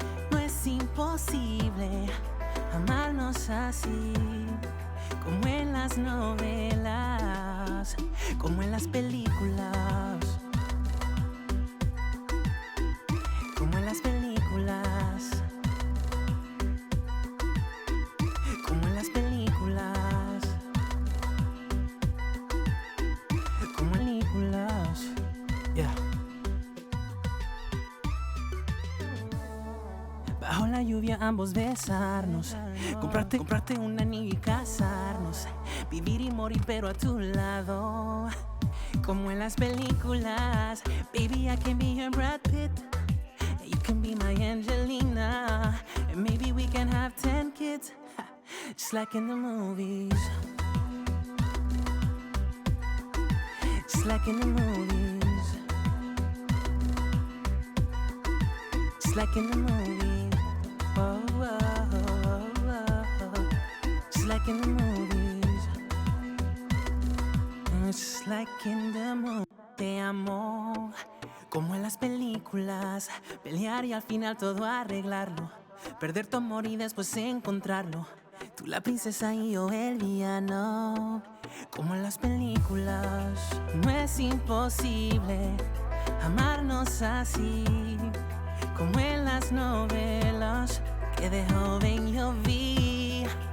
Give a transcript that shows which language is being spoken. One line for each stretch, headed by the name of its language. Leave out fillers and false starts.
Spanish: No es imposible amarnos así, como en las novelas, como en las películas, como en las películas, como en las películas, como en películas, yeah. Bajo la lluvia ambos besarnos, comprarte un anillo y casarnos, vivir y morir pero a tu lado, como en las películas.
English: Baby, I can be your Brad Pitt, you can be my Angelina, and maybe we can have 10 kids, just like in the movies, just like in the movies, just like in the movies. Oh, oh, oh, oh, oh. Just like in the movies, just like in the movies.
Spanish: Te amo, como en las películas, pelear y al final todo arreglarlo, perder tu amor y después encontrarlo. Tú la princesa y yo el villano, como en las películas. No es imposible amarnos así, como en las novelas que de joven yo vi.